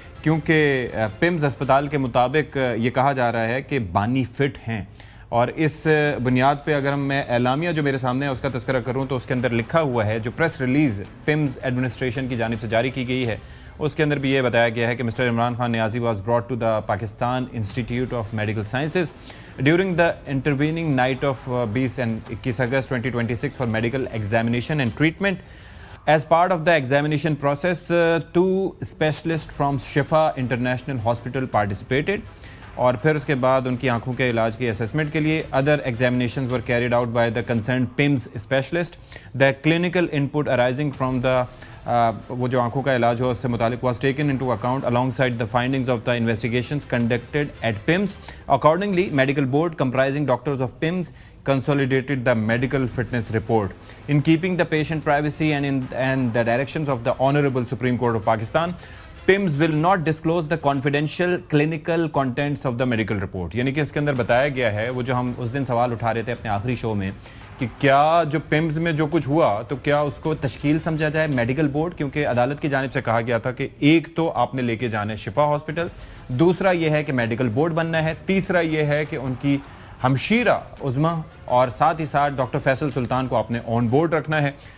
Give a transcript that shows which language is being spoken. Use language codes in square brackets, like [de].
[ur] کیونکہ پمز اسپتال کے مطابق یہ کہا جا رہا ہے کہ بانی فٹ ہیں، اور اس بنیاد پہ اگر میں اعلامیہ جو میرے سامنے ہے اس کا تذکرہ کروں تو اس کے اندر لکھا ہوا ہے، جو پریس ریلیز پمز ایڈمنسٹریشن کی جانب سے جاری کی گئی ہے اس کے اندر بھی یہ بتایا گیا ہے کہ [en] Mister Imran Khan Niazi was brought to the Pakistan institute of medical sciences during the intervening night of 20 and 21 August 2026 for medical examination and treatment. As part of the examination process, two specialists from Shifa International Hospital participated. [ur] اور پھر اس کے بعد ان کی آنکھوں کے علاج کی assessment کے لیے [en] other examinations were carried out by the concerned PIMS specialist. The clinical input arising from the [ur] وہ جو آنکھوں کا علاج ہو اس سے متعلق [en] was taken into account alongside the findings of the investigations conducted at PIMS. Accordingly, medical board comprising doctors of PIMS consolidated the medical fitness report. In keeping the patient privacy and the directions of the Honorable Supreme Court of Pakistan, PIMS will not disclose the confidential clinical contents of the medical report. [ur] یعنی کہ اس کے اندر بتایا گیا ہے وہ جو ہم اس دن سوال اٹھا رہے تھے اپنے آخری شو میں کہ کیا جو PIMS میں جو کچھ ہوا تو کیا اس کو تشکیل سمجھا جائے میڈیکل بورڈ، کیونکہ عدالت کی جانب سے کہا گیا تھا کہ ایک تو آپ نے لے کے جانا ہے شفا ہاسپٹل، دوسرا یہ ہے کہ میڈیکل بورڈ بننا ہے، تیسرا یہ ہے کہ ان کی ہمشیرہ عظمیٰ اور ساتھ ہی ساتھ ڈاکٹر فیصل سلطان کو آپ نے آن بورڈ رکھنا ہے.